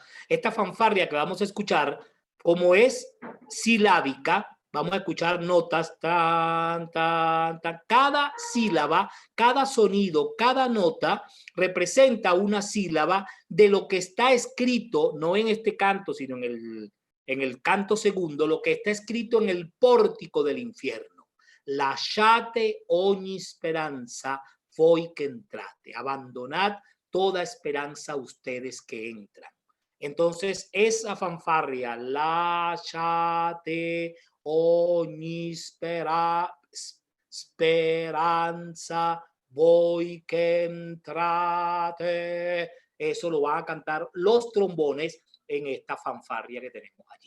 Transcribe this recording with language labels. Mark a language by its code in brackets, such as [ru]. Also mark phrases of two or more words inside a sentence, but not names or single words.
[es] Esta fanfarria que vamos a escuchar, como es silábica, vamos a escuchar notas, tan, tan, tan. Cada sílaba, cada sonido, cada nota representa una sílaba de lo que está escrito, no en este canto, sino en el canto segundo, lo que está escrito en el pórtico del infierno. [it] lasciate ogni speranza voi que entrate. [es] Abandonad toda esperanza ustedes que entran. Entonces, esa fanfarria, [it] lasciate ogni speranza voi que entrate, [es] eso lo van a cantar los trombones en esta fanfarria que tenemos allí.